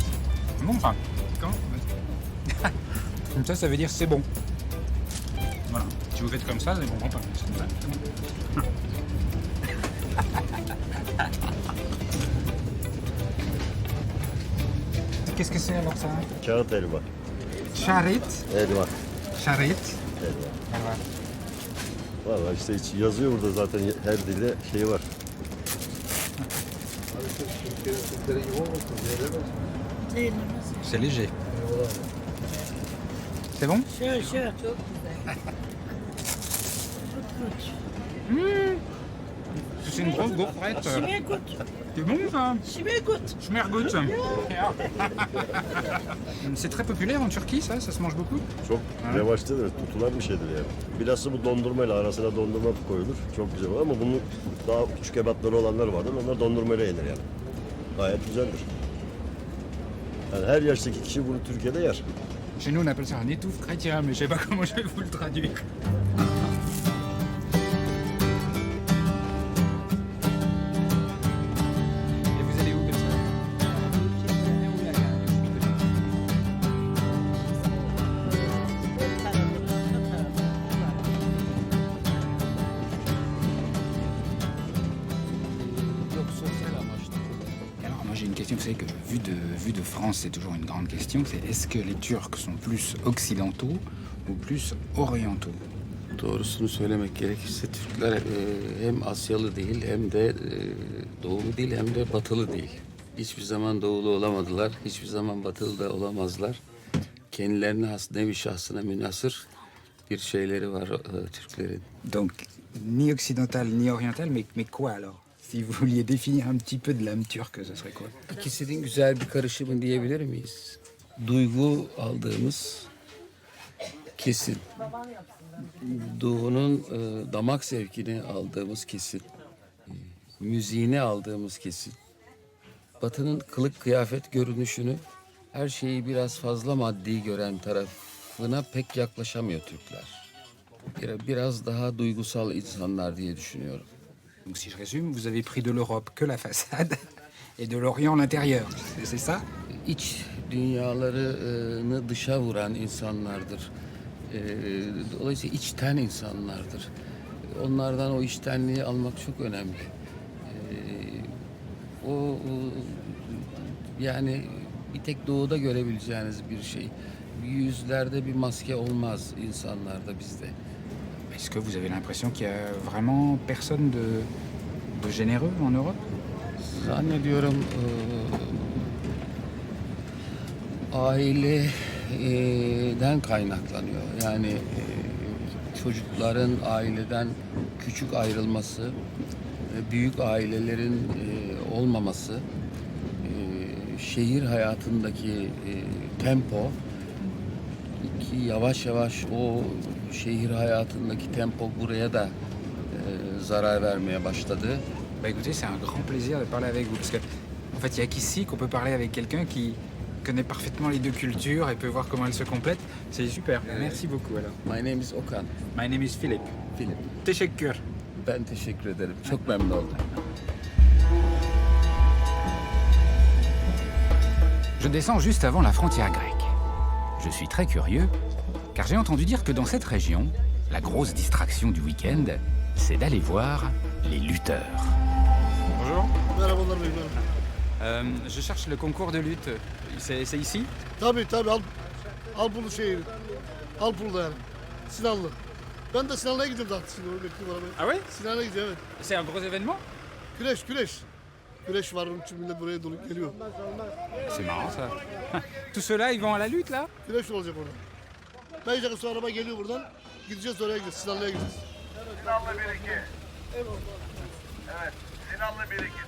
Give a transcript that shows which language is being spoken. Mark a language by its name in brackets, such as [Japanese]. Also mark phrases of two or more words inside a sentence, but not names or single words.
[French] Bon, ça. Comme ça veut dire c'est bon. Voilà. Si vous faites comme ça, c'est bon. C'est bon. Qu'est-ce que c'est alors ça? [Turkish] Kağıt elma. Charit. Elma. Charit. Elma. Valla işte yazıyor burada zaten her dilde şey var. [French] C'est léger. C'est bon? [Turkish] Şöyle şöyle. [French] C'est une grosse gaufrette. Schmeergut. C'est bon ça? Schmeergut. Schmergut. C'est très populaire en Turquie ça se mange beaucoup? [Turkish] Çok revaçtadır, tutulan bir şeydir yani. Bilhassa bu dondurmayla arasına dondurma koyulur. Çok güzel ama bunun daha küçük ebatları olanlar vardır. Onlar dondurmayla yenir yani. Gayet güzeldir. Yani her yaştaki kişi bunu Türkiye'de yer. [French] Chez nous on appelle ça un étouffe chrétien, mais je sais pas comment je vais vous le traduire. Et vous allez où comme ça? Alors moi j'ai une question, vous savez que vu de France c'est toujours une grande question, c'est est-ce que les Turcs sont plus occidentaux ou plus orientaux? [Turkish] Doğrusunu söylemek gerekirse Türkler hem Asyalı değil hem de doğulu değil hem de batılı değil. Hiçbir zaman doğulu olamadılar, hiçbir zaman batılı da olamazlar. Kendilerine has nevi şahsına münhasır bir şeyleri var Türklerin. [French] Donc ni occidental ni oriental, mais quoi alors? Si vous vouliez définir un petit peu de l'âme turque, ce serait quoi? [Turkish] İkisinin güzel bir karışımı diyebilir miyiz? Duygu aldığımız kesin. Doğunun damak zevkini aldığımız kesin. Müziğini aldığımız kesin. Batının kılık kıyafet görünüşünü, her şeyi biraz fazla maddi gören tarafına pek yaklaşamıyor Türkler. Biraz daha duygusal insanlar diye düşünüyorum. [French] Donc si je résume, vous avez pris de l'Europe que la façade et de l'Orient l'intérieur, c'est ça? [Turkish] İç dünyalarını dışa vuran insanlardır. Dolayısıyla içten insanlardır. Onlardan o içtenliği almak çok önemli. Yani bir tek doğuda görebileceğiniz bir şey. Yüzlerde bir maske olmaz insanlarda bizde. Est-ce que vous avez l'impression qu'il y a vraiment personne de généreux en Europe? Zannediyorum aileden kaynaklanıyor. Yani çocukların aileden küçük ayrılması, büyük ailelerin olmaması, şehir hayatındaki tempo ki yavaş yavaş o şehir hayatındaki tempo buraya da zarar vermeye başladı. [French] Bah écoutez, c'est un grand plaisir de parler avec vous, parce que en fait, il y a qu'ici qu'on peut parler avec quelqu'un qui connaît parfaitement les deux cultures et peut voir comment elles se complètent. C'est super. Merci beaucoup alors. [English] My name is Okan. My name is Philip. Philip. [Turkish] Teşekkür. Ben teşekkür ederim. Çok memnun oldum. [French] Je descends juste avant la frontière grecque. Je suis très curieux, car j'ai entendu dire que dans cette région, la grosse distraction du week-end, c'est d'aller voir les lutteurs. Bonjour. [Turkish] Merhabalar beyler. [French] Je cherche le concours de lutte. C'est ici? [Turkish] Tabii al bunu al bunu yani. Sinanlı. Ben de Sinanlı'ya gidiyorum zaten şimdi bekliyorum arabayı. [French] Ah ouais? [Turkish] Sinanlı'ya gidiyorum evet. [French] C'est un gros événement? [Turkish] Güreş. Güreş var onun için millet buraya dolu geliyor. [French] C'est marrant ça. Tous ceux-là, ils vont à la lutte là? [Turkish] Güreş olacak orada. Bence sonra araba geliyor buradan. Gideceğiz oraya gideceğiz. Sinanlı'ya gideceğiz. Sinanlı 1-2. Evet. Sinanlı 1-2.